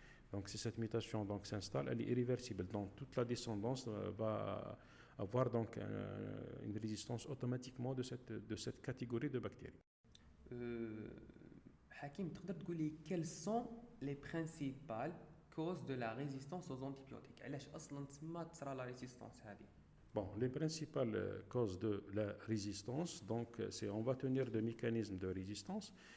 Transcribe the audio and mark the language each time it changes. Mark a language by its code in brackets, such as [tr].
[fr] Donc si cette mutation donc s'installe, elle est irréversible. Donc toute la descendance va avoir donc une résistance automatiquement de cette catégorie de bactéries. Hakim, quelles sont les principales causes de la résistance aux antibiotiques? [ar] علاش اصلا تسمى تصرى la résistance هذه؟ [fr] Bon, les principales causes de la résistance, donc on va tenir de mécanismes de résistance.